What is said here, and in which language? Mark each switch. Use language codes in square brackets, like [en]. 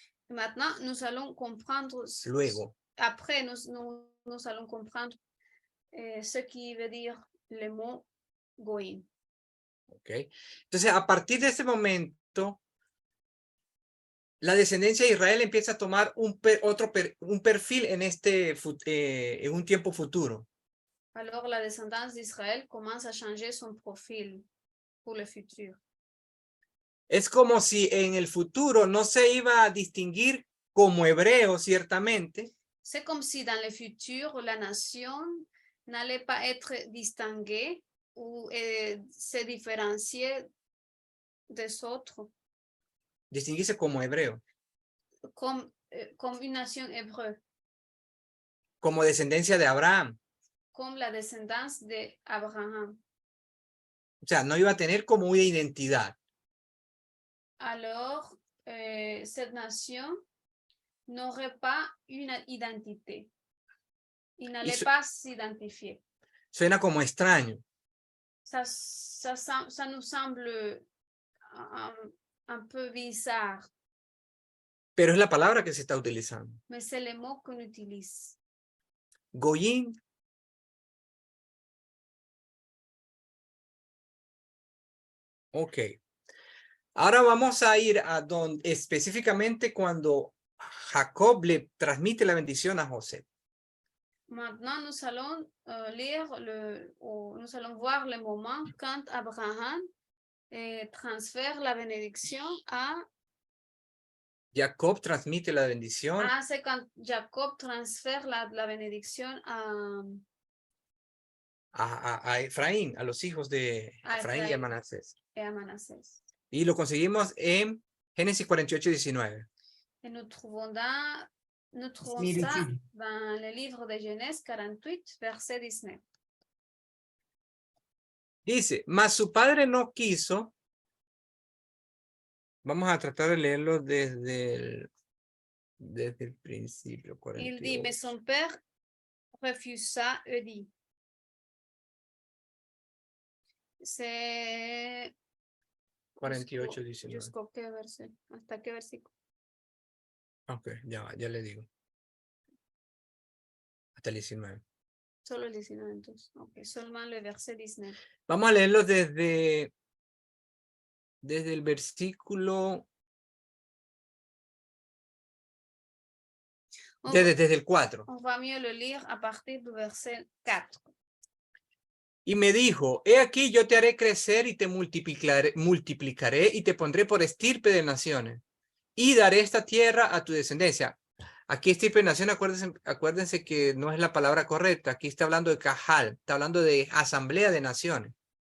[fr] Maintenant, nous allons comprendre, [es] Luego. [fr] après, nous allons comprendre ce qui veut dire le mot Goïm. ¿Ok? [es] Entonces, a partir de ese momento, la descendencia de Israel empieza a tomar un perfil en en un tiempo futuro. [fr] Alors, la descendance d'Israël commence à changer son profil pour le futur. [es] Es como si en el futuro no se iba a distinguir como hebreo, ciertamente. [fr] C'est comme si dans le futur, la nation n'allait pas être distinguée ou se différencier des autres [es] Distinguirse como hebreo, [fr] comme une nation hébreu, [es] como descendencia de Abraham. [fr] comme la descendance d'Abraham. [es] O sea, no iba a tener como una identidad. [fr] Alors, cette nation n'aurait pas une identité. Il n'allait pas s'identifier. [es] Suena como extraño. [fr] Ça nous semble un peu bizarre, [es] Pero es la palabra que se está utilizando. [fr] mais c'est le mot qu'on utilise. [he] Goyim. Ok. [es] Ahora vamos a ir a donde específicamente cuando Jacob le transmite la bendición a José. [fr] Maintenant, nous allons nous allons voir le moment quand Abraham transfère la bénédiction à... [es] Jacob transmite la bendición [fr] c'est quand Jacob transfère la bénédiction [es] a Efraín, a los hijos de Efraín y a Manasés. [fr] à Manassés. [es] Y lo conseguimos en Génesis 48, 19. [fr] Et nous trouvons ça dans le livre de Genèse 48, verset 19. [es] Dice, mas su padre no quiso. Vamos a tratar de leerlo desde el principio. 48. [fr] Il dit, mais son père refusa et dit. C'est 48, 19. ¿Jusqu'au qué verset? [es] ¿Hasta qué versículo? Ok, ya le digo. Hasta el 19. Solo el 19 entonces. Ok, [fr] seulement le verset 19. [es] Vamos a leerlo desde el versículo. Desde el 4. [fr] On va mieux le lire à partir du verset 4. [es] Y me dijo, he aquí yo te haré crecer y te multiplicaré y te pondré por estirpe de naciones y daré esta tierra a tu descendencia. Aquí estirpe de naciones, acuérdense que no es la palabra correcta. Aquí está hablando de Cajal, está hablando de asamblea de naciones.